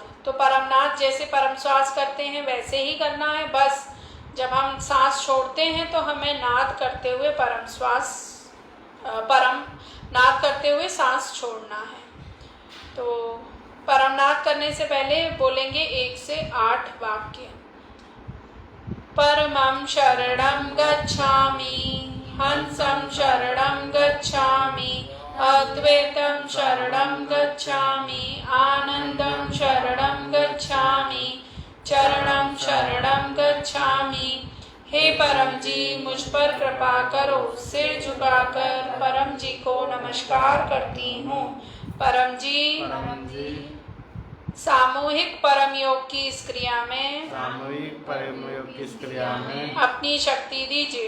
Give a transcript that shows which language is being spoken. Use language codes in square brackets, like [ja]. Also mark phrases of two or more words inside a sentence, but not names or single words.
[hi] तो परमनाद जैसे परम श्वास करते हैं वैसे ही करना है, बस जब हम सांस छोड़ते हैं तो हमें नाद करते हुए परम नाद करते हुए सांस छोड़ना है। तो परमनाद करने से पहले बोलेंगे 1 से 8 वाक्य। [sa] परमं शरणं गच्छामि, हंसं शरणं गच्छामि, अद्वैतं शरणं गच्छामि, आनंदं शरणं गच्छामि, चरणं शरणं गच्छामि, [hi] हे परम जी मुझ पर कृपा करो। सिर झुकाकर परम जी को नमस्कार करती हूँ। परम जी सामूहिक परम योग की इस क्रिया में सामूहिक परम योग की इस क्रिया में अपनी शक्ति दीजिए।